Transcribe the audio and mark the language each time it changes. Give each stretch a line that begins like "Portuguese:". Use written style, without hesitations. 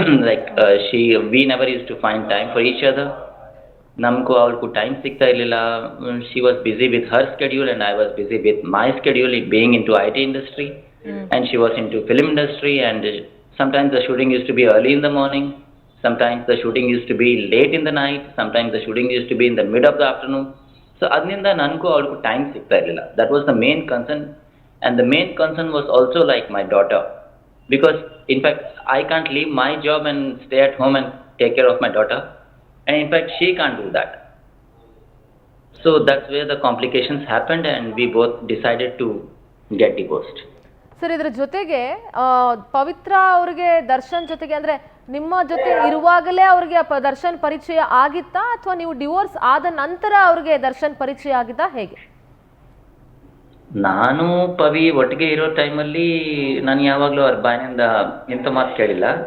English: Like we never used to find time for each other.
Kannada: ನಮಗೂ ಅವ್ರಿಗೂ time ಸಿಗ್ತಾ ಇರಲಿಲ್ಲ.
English: She was busy with her schedule and I was busy with my schedule being into IT industry, and she was into film industry, and sometimes the shooting used to be early in the morning, sometimes the shooting used to be late in the night, sometimes the shooting used to be in the mid of the afternoon.
Kannada: So ಅದರಿಂದ ನನಗೂ ಅವ್ರಿಗೂ time ಸಿಗ್ತಾ ಇರಲಿಲ್ಲ.
English: That was the main concern, and the main concern was also like my daughter, because in fact I can't leave my job and stay at home and take care of my daughter. And in fact, she can't do that. So that's where the complications happened, and we both decided to get divorced.
Kannada: Sir, ಇದರ ಜೊತೆಗೆ ಪವಿತ್ರ ಅವ್ರಿಗೆ ದರ್ಶನ್ ಜೊತೆಗೆ, ಅಂದ್ರೆ ನಿಮ್ಮ ಜೊತೆ ಇರುವಾಗಲೇ ಅವ್ರಿಗೆ ದರ್ಶನ್ ಪರಿಚಯ ಆಗಿತ್ತಾ, ಅಥವಾ ನೀವು ಡಿವೋರ್ಸ್ ಆದ ನಂತರ ಅವ್ರಿಗೆ ದರ್ಶನ್ ಪರಿಚಯ ಆಗಿತ್ತಾ, ಹೇಗೆ? ನಾನು ಪವಿ ಒಟ್ಟಿಗೆ ಇರೋ ಟೈಮಲ್ಲಿ ನಾನು ಯಾವಾಗಲೂ ಅವ್ರ ಬಾಯಿನಿಂದ ಎಂಥ ಮಾತು ಕೇಳಿಲ್ಲ.